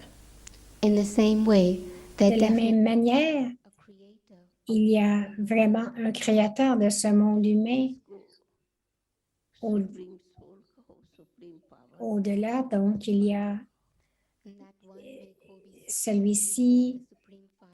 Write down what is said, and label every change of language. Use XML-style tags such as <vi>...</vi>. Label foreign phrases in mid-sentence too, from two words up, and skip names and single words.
<en>in the same way,</en> <fr>De</fr> <en>that</en> <fr>la même manière,</fr> <en>a creator</en> <fr>il y a vraiment un créateur de ce monde humain au-</fr> <en>supreme soul कहो, supreme power,</en> <fr>au-delà. Donc, il y a</fr> <en>and that one may call be</en> <fr>celui-ci</fr> <en>supreme fire.</en>